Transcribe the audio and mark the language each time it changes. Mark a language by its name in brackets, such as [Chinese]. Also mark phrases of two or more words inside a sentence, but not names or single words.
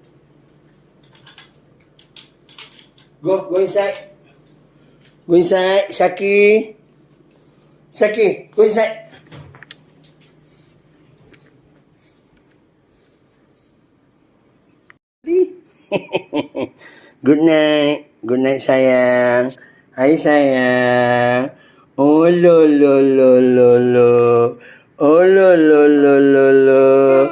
[English] Go inside. Go inside, Shaki. Shaki, go inside. Good night. Good night, [Malay] sayang. Hai, sayang. Oh, lo, lo, lo, lo, lo. Oh, lo, lo, lo, lo, lo.